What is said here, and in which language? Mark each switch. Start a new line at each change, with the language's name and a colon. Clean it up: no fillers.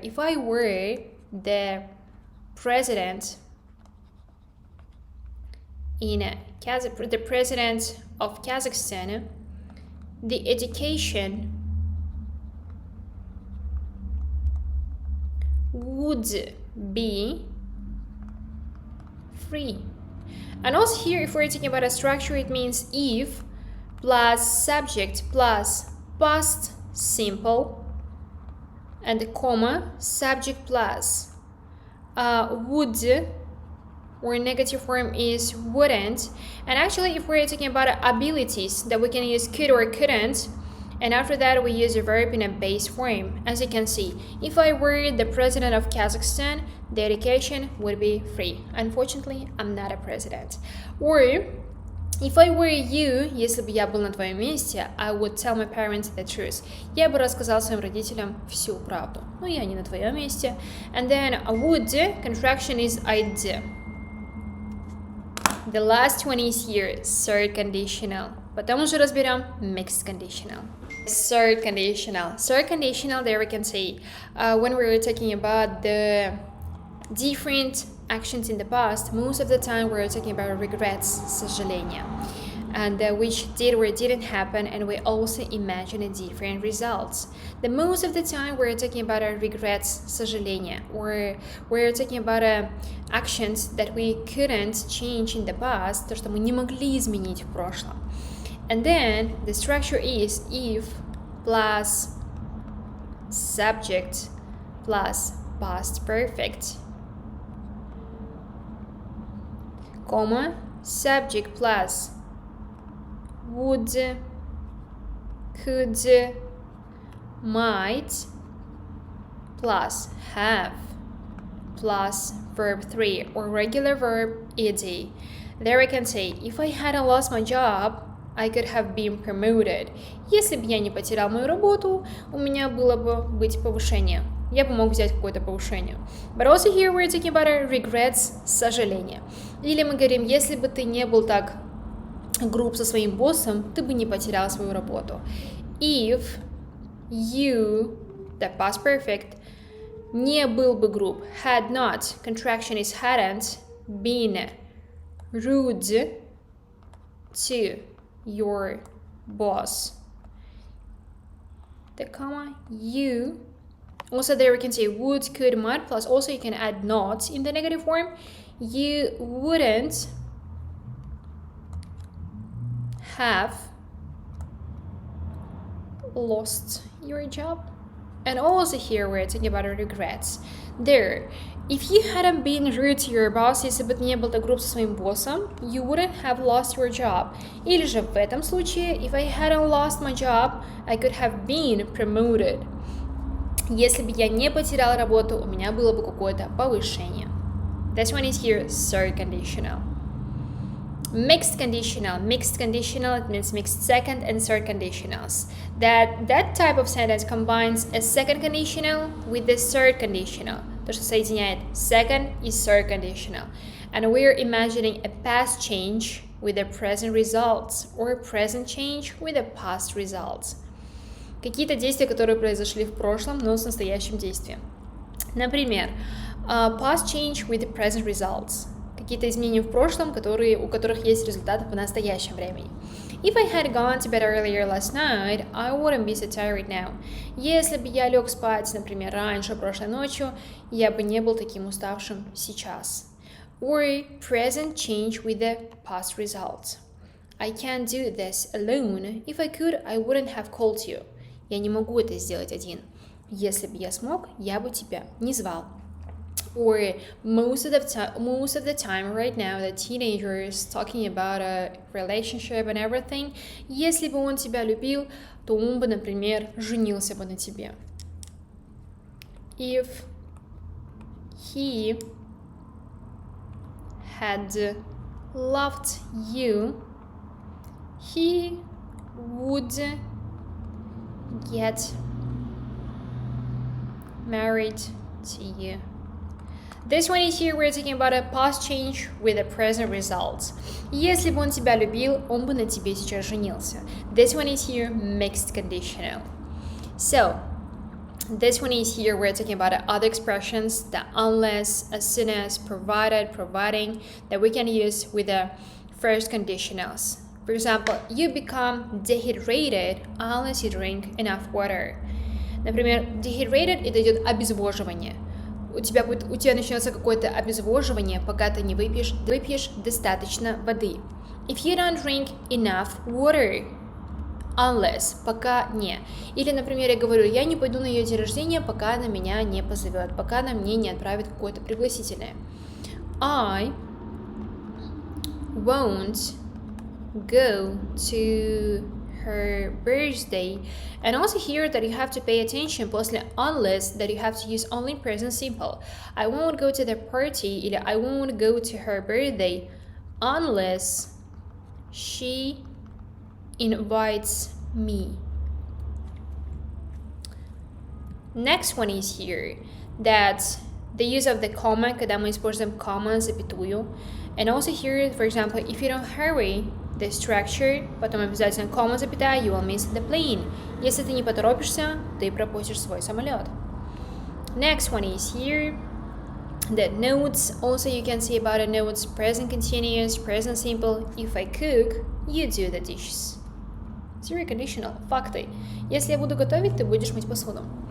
English: If I were the president the president of Kazakhstan, the education would be free. And also here, if we're talking about a structure, it means if plus subject plus past simple and comma subject plus would or negative form is wouldn't. And actually, if we're talking about abilities, that we can use could or couldn't. And after that, we use a verb in a base form. As you can see, if I were the president of Kazakhstan, the education would be free. Unfortunately, I'm not a president. Or, if I were you,
Russian: если бы я был на твоем месте,
English: I would tell my parents the truth.
Russian: Я бы рассказал своим родителям всю правду. Но я не на твоем месте.
English: And then would, contraction is I'd. The last one is here, third conditional.
Russian: Потом уже разберем mixed conditional.
English: Third conditional. Third conditional, there we can say, when we were talking about the different actions in the past, most of the time we're talking about regrets, сожаления, and which did or didn't happen, and we also imagine a different results. The most of the time we're talking about regrets, сожаления, or we're talking about actions that we couldn't change in the past,
Russian: то, что мы не могли изменить в прошлом.
English: And then the structure is if plus subject plus past perfect, comma, subject plus would, could, might, plus have, plus verb 3 or regular verb ed. There we can say, if I hadn't lost my job, I could have been promoted.
Russian: Если бы я не потерял мою работу, у меня было бы быть повышение. Я бы мог взять какое-то повышение.
English: But also here we're talking about regrets, сожаления.
Russian: Или мы говорим, если бы ты не был так груб со своим боссом, ты бы не потерял свою работу.
English: If you, the past perfect,
Russian: не был бы груб,
English: had not, contraction is hadn't, been rude to your boss. The comma, you. Also there we can say would, could, might, plus also you can add not in the negative form. You wouldn't have lost your job. And also here we're talking about regrets. There, if you hadn't been rude to your boss,
Russian: если бы ты не был так груб со своим боссом,
English: you wouldn't have lost your job.
Russian: Или же в этом случае,
English: if I hadn't lost my job, I could have been promoted.
Russian: Если бы я не потерял работу, у меня было бы какое-то повышение.
English: This one is here, third conditional. Mixed conditional. Mixed conditional, it means mixed second and third conditionals. That type of sentence combines a second conditional with the third conditional.
Russian: То, что соединяет second и third conditional.
English: And we're imagining a past change with the present results or present change with the past results.
Russian: Какие-то действия, которые произошли в прошлом, но с настоящим действием.
English: Например, past change with the present results.
Russian: Какие-то изменения в прошлом, у которых есть результаты в настоящем времени.
English: If I had gone to bed earlier last night, I wouldn't be so tired now.
Russian: Если бы я лег спать, например, раньше прошлой ночью, я бы не был таким уставшим сейчас.
English: Or present change with the past results. I can't do this alone. If I could, I wouldn't have called you.
Russian: Я не могу это сделать один. Если бы я смог, я бы тебя не звал.
English: Or most of the time right now, the teenager is talking about a relationship and everything.
Russian: Если бы он тебя любил, то он бы, например, женился бы на тебе.
English: If he had loved you, he would get married to you. This one is here, we're talking about a past change with the present results.
Russian: Если бы он тебя любил, он бы на тебе сейчас женился.
English: This one is here, mixed conditional. So, this one is here, we're talking about other expressions, the unless, as soon as, provided, providing, that we can use with the first conditionals. For example, you become dehydrated unless you drink enough water.
Russian: Например, dehydrated, это идет обезвоживание. У тебя начнется какое-то обезвоживание, пока ты не выпьешь достаточно воды.
English: If you don't drink enough water, unless,
Russian: пока не. Или, например, я говорю, я не пойду на ее день рождения, пока она меня не позовет, пока она мне не отправит какое-то пригласительное. I
English: won't go to her birthday. And also here that you have to pay attention после unless that you have to use only present simple. I won't go to the party или I won't go to her birthday unless she invites me. Next one is here that the use of the comma,
Russian: когда мы используем comma, запятую.
English: And also here, for example, if you don't hurry the structure,
Russian: потом обязательно
English: comma, запятая, you will miss the plane.
Russian: Если ты не поторопишься, ты пропустишь свой самолет.
English: Next one is here. The notes, also you can see about the notes, present continuous, present simple. If I cook, you do the dishes. Zero conditional, факты.
Russian: Если я буду готовить, ты будешь мыть посуду.